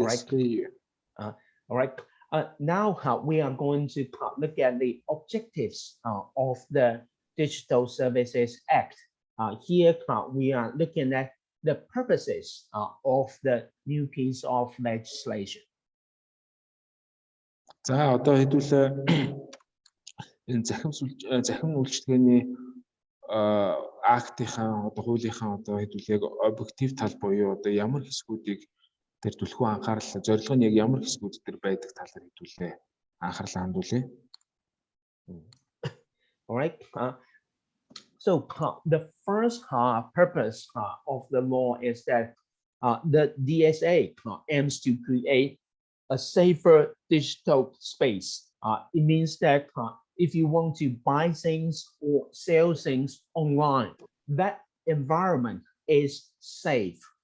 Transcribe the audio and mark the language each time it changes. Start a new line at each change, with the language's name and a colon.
English: hear you. All right. Now we are going to look at the objectives of the Digital Services Act. Here we are looking at the purposes of the new piece of legislation.
Mongolian: За одоо хэдүүлээ энэ захим үйлчилгээний актынхаа одоо хуулийнхаа одоо хэдүүлээ объектив тал буюу одоо ямар хэсгүүдийг тэр түлхүү анхаарал зорилго нь яг ямар хэсгүүд төр байдаг талаар хэдүүлээ анхаарлаа хандуулъя.
English: All right. So the first purpose of the law is that the DSA aims to create a safer digital space. It means that if you want to buy things or sell things online, that environment is safe.